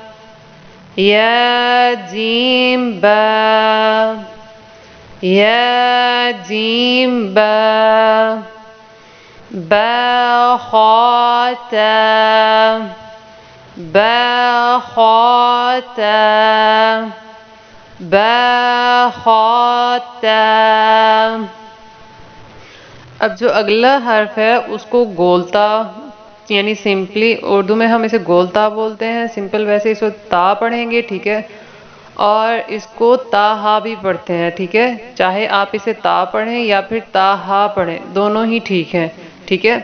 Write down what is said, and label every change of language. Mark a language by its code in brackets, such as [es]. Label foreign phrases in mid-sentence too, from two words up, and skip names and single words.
[ar] یا جیم با یا جیم با با خا تا با خا تا با خا تا۔ [ur] اب جو اگلا حرف ہے اس کو گولتا، یعنی سمپلی اردو میں ہم اسے گولتا بولتے ہیں، سمپل ویسے اس کو تا پڑھیں گے، ٹھیک ہے۔ اور اس کو تا ہا بھی پڑھتے ہیں، ٹھیک ہے، چاہے آپ اسے تا پڑھیں یا پھر تا ہا پڑھیں، دونوں ہی ٹھیک ہیں، ٹھیک ہے۔